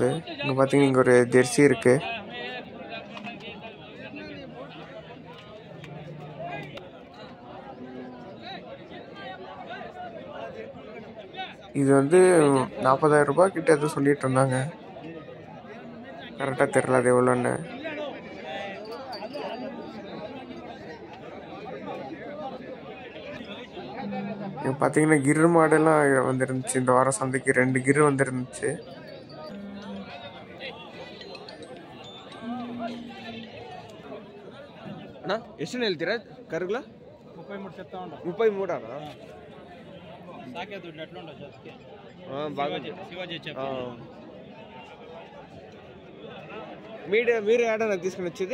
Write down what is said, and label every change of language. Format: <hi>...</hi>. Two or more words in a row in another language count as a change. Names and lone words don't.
<ta>அது இங்கே பார்த்தீங்கன்னா இங்கே ஒரு ஜெர்சி இருக்குது. இது வந்து 40,000 ரூபாய் கிட்ட எதுவும் சொல்லிட்டு இருந்தாங்க. கரெக்டாக தெரியல அது எவ்வளோன்னு. இப்போ பார்த்தீங்கன்னா கிரு மாடெல்லாம் வந்துருந்துச்சு. இந்த வாரம் சந்தைக்கு 2 கிரு வந்துருந்துச்சு.</ta> <kn>ಅಣ್ಣ ಎಷ್ಟನ್ನ ಹೇಳ್ತೀರಾ ಕರುಗಳ? 33 ಅಣ್ಣ.</kn> <te>మీరు ఏడన్నా తీసుకుని వచ్చేది?</te>